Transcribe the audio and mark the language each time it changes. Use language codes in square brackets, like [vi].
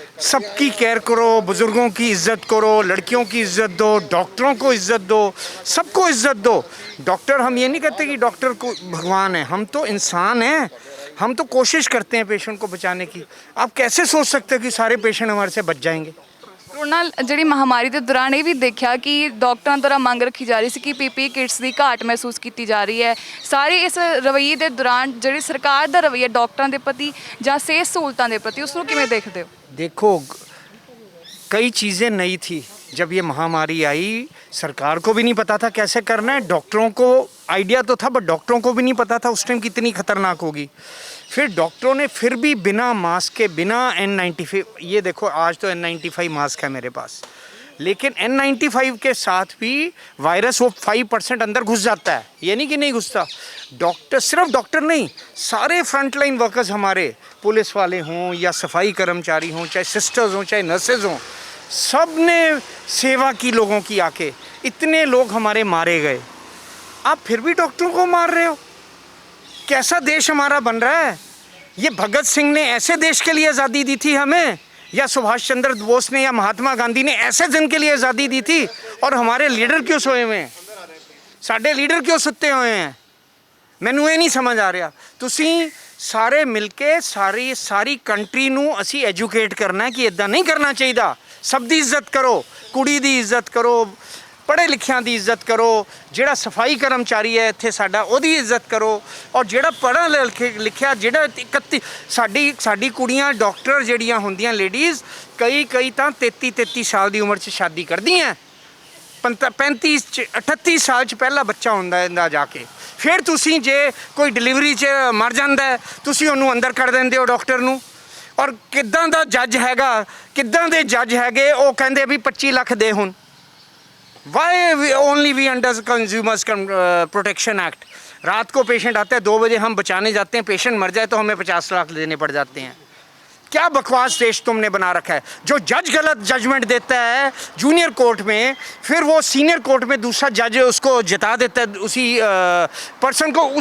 [hi] सबकी केयर करो, बुज़ुर्गों की इज़्ज़त करो, लड़कियों की इज़्ज़त दो, डॉक्टरों को इज़्ज़त दो, सबको इज़्ज़त दो। डॉक्टर, हम ये नहीं कहते कि डॉक्टर को भगवान है, हम तो इंसान हैं। हम तो कोशिश करते हैं पेशेंट को बचाने की। आप कैसे सोच सकते हो कि सारे पेशेंट हमारे से बच जाएंगे? [pa] ਕਰੋਨਾ ਜਿਹੜੀ ਮਹਾਮਾਰੀ ਦੇ ਦੌਰਾਨ ਇਹ ਵੀ ਦੇਖਿਆ ਕਿ ਡਾਕਟਰਾਂ ਦੁਆਰਾ ਮੰਗ ਰੱਖੀ ਜਾ ਰਹੀ ਸੀ ਕਿ ਪੀਪੀ ਕਿਟਸ ਦੀ ਘਾਟ ਮਹਿਸੂਸ ਕੀਤੀ ਜਾ ਰਹੀ ਹੈ। ਸਾਰੇ ਇਸ ਰਵੱਈਏ ਦੇ ਦੌਰਾਨ ਜਿਹੜੀ ਸਰਕਾਰ ਦਾ ਰਵੱਈਆ ਡਾਕਟਰਾਂ ਦੇ ਪ੍ਰਤੀ ਜਾਂ ਸਿਹਤ ਸਹੂਲਤਾਂ ਦੇ ਪ੍ਰਤੀ ਉਸ ਨੂੰ ਕਿਵੇਂ ਦੇਖਦੇ ਹੋ? [hi] देखो, कई चीज़ें नई थी जब ये महामारी आई। सरकार को भी नहीं पता था कैसे करना है, डॉक्टरों को आइडिया तो था बट डॉक्टरों को भी नहीं पता था उस टाइम कितनी खतरनाक होगी। फिर डॉक्टरों ने फिर भी बिना मास्क के, बिना N95, ये देखो आज तो N95 मास्क है मेरे पास, लेकिन N95 के साथ भी वायरस वो 5% अंदर घुस जाता है, ये नहीं कि नहीं घुसता। डॉक्टर, सिर्फ डॉक्टर नहीं, सारे फ्रंट लाइन वर्कर्स हमारे, पुलिस वाले हों या सफाई कर्मचारी हों, चाहे सिस्टर्स हों, चाहे नर्सेज हों, सब ने सेवा की लोगों की आके। इतने लोग हमारे मारे गए, आप फिर भी डॉक्टरों को मार रहे हो। कैसा देश हमारा बन रहा है? ये भगत सिंह ने ऐसे देश के लिए आज़ादी दी थी हमें, या सुभाष चंद्र बोस ने या महात्मा गांधी ने ऐसे दिन के लिए आज़ादी दी थी? और हमारे लीडर क्यों सोए हुए हैं? [pa] साढ़े लीडर क्यों सुते हुए हैं? ਮੈਨੂੰ ਇਹ ਨਹੀਂ ਸਮਝ ਆ ਰਿਹਾ। ਤੁਸੀਂ ਸਾਰੇ ਮਿਲ ਕੇ ਸਾਰੀ ਕੰਟਰੀ ਨੂੰ ਅਸੀਂ ਐਜੂਕੇਟ ਕਰਨਾ ਕਿ ਇਦਾਂ ਨਹੀਂ ਕਰਨਾ ਚਾਹੀਦਾ। ਸਭ ਦੀ ਇੱਜ਼ਤ ਕਰੋ, ਕੁੜੀ ਦੀ ਇੱਜ਼ਤ ਕਰੋ, ਪੜ੍ਹੇ ਲਿਖਿਆਂ ਦੀ ਇੱਜ਼ਤ ਕਰੋ, ਜਿਹੜਾ ਸਫਾਈ ਕਰਮਚਾਰੀ ਹੈ ਇੱਥੇ ਸਾਡਾ ਉਹਦੀ ਇੱਜ਼ਤ ਕਰੋ, ਔਰ ਜਿਹੜਾ ਪੜ੍ਹਾ ਲਿਖਿਆ ਜਿਹੜਾ 31 ਸਾਡੀ ਕੁੜੀਆਂ ਡਾਕਟਰ ਜਿਹੜੀਆਂ ਹੁੰਦੀਆਂ ਲੇਡੀਜ਼, ਕਈ ਤਾਂ 33 ਸਾਲ ਦੀ ਉਮਰ 'ਚ ਸ਼ਾਦੀ ਕਰਦੀਆਂ, 35 38 ਸਾਲ 'ਚ ਪਹਿਲਾ ਬੱਚਾ ਹੁੰਦਾ ਇਹਦਾ ਜਾ ਕੇ। ਫਿਰ ਤੁਸੀਂ ਜੇ ਕੋਈ ਡਿਲੀਵਰੀ 'ਚ ਮਰ ਜਾਂਦਾ ਤੁਸੀਂ ਉਹਨੂੰ ਅੰਦਰ ਕਰ ਦਿੰਦੇ ਹੋ ਡਾਕਟਰ ਨੂੰ। ਔਰ ਕਿੱਦਾਂ ਦਾ ਜੱਜ ਹੈਗਾ, ਕਿੱਦਾਂ ਦੇ ਜੱਜ ਹੈਗੇ, ਉਹ ਕਹਿੰਦੇ ਵੀ 25 ਲੱਖ ਦੇ ਹੁਣ। [en] Why only we under consumers protection act. [hi] रात को पेशेंट आता है 2 बजे, हम बचाने जाते हैं, पेशेंट मर जाए तो हमें 50 लाख देने पड़ जाते हैं। क्या बकवास देश तुमने बना रखा है? जो जज गलत जजमेंट देता है जूनियर कोर्ट में, फिर वो सीनियर कोर्ट में दूसरा जज उसको जिता देता है, उसी पर्सन को।